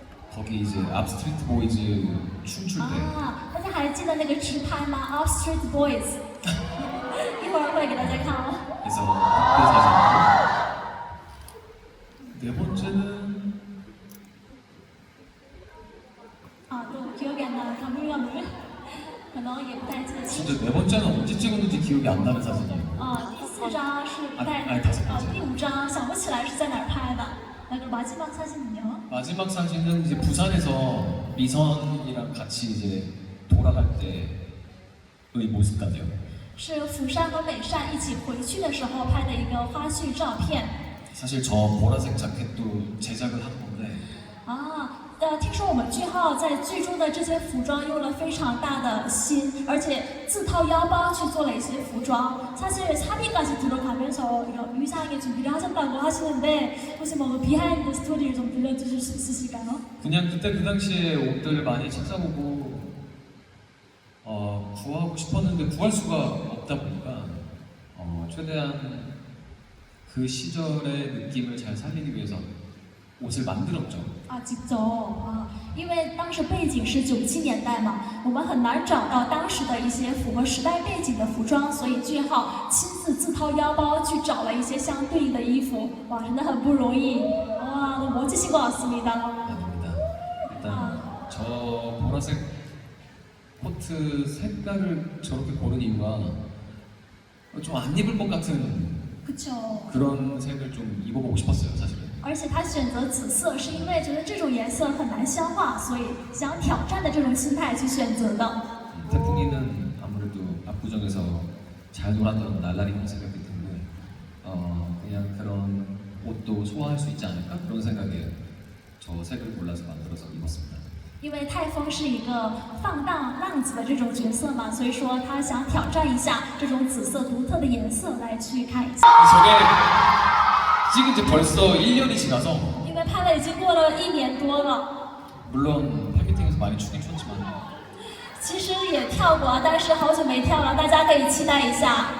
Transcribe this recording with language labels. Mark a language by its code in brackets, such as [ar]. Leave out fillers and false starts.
[ko] 거기 이제 앞스트리트 보이즈 춤출 때 [zh] 啊，大家还记得那个直拍吗 ？Off Street Boys， 一会儿会给大家看哦。 [ko] 그래서 그때 사진. 네 번째는 啊，都기억이 안 나요. [zh] 가물가물， 可能也不太记得清楚。 [ko] 진짜 네 번째는 언제 찍었는지 기억이 안 나는 사진이에요. [zh] 啊，第四张是不太 [ko] 哎다섯 번째 [zh] 第五张想不起来是在哪儿拍的。 [ko] 那个마지막 사진은요？ 마지막 사진은 이제 부산에서 미선이랑 같이 이제 돌아갈 때의 모습 같아요. [zh] 是釜山和美善一起回去的时候拍的一个花絮照片。 [ko] 사실 저 보라색 자켓도 제작을 한 건데 [zh] 啊，听说我们句号在剧中的这些服装用了非常大的心，而且自掏腰包去做了一些服装。 [ko] 사실 사비까지 들어가면서 이런 의상에 준비를 하셨다고 하시는데 혹시 뭐 비하인드 스토리를 좀 들려주실 수 있으실까요? 그냥 그때 그 당시에 옷들 많이 찾아보고 구하고 싶었는데 구할 수가 없다 보니까 최대한 그 시절의 느낌을 잘 살리기 위해서 옷을 만들었죠. [zh] 啊，吉走啊，因为当时背景是97年代嘛，我们很难找到当时的一些符合时代背景的服装，所以俊浩亲自自掏腰包去找了一些相对应的衣服，哇，真的很不容易。 [ko] 哇，너무 멋지신 것 같습니다. 아닙니다. 일단 저 보라색 코트 색깔을 저렇게 고른 이유가 좀 안 입을 것 같은 그쵸. 그런 색을 좀 입어보고 싶었어요, 사실은. [zh] 而且他选择紫色，是因为觉得这种颜色很难消化，所以想挑战的这种心态去选择的。 [ko] 태풍이는 아무래도 압구정에서 잘 놀았던 날라리 컨셉이었기 때문에 그냥 그런 옷도 소화할 수 있지 않을까 그런 생각에 저 색을 골라서 만들어서 입었습니다. [zh] 因为泰丰是一个放荡浪子的这种角色嘛，所以说他想挑战一下这种紫色独特的颜色来去看一下。 [ko] 저게 찍은 지 벌써 1년이 지나서 [zh] 因为拍了已经过了1年多了， [ko] 물론 팬미팅에서 많이 추긴 췄지만 [zh] 其实也跳过，但是好久没跳了，大家可以期待一下。